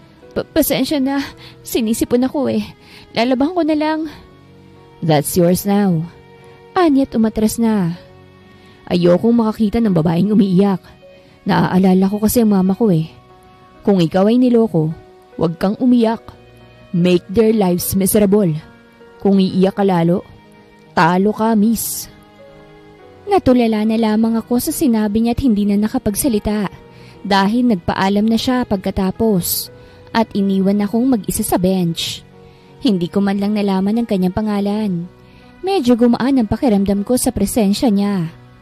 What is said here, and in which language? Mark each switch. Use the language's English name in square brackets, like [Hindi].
[Filipino] Pasensya na, sinisipon ako eh. Lalabahan ko na lang. [English] That's yours now. [Filipino] Anyat umatras na. Ayokong makakita ng babaeng umiiyak. Naaalala ko kasi ang mama ko eh. Kung ikaw ay niloko, huwag kang umiyak. [English] Make their lives miserable. [Filipino] Kung iiyak ka lalo, talo ka, miss. Natulala na lamang ako sa sinabi niya at hindi na nakapagsalita dahil nagpaalam na siya pagkatapos at iniwan akong mag-isa sa bench. Hindi ko man lang nalaman ang kanyang pangalan. Medyo gumaan ang pakiramdam ko sa presensya niya.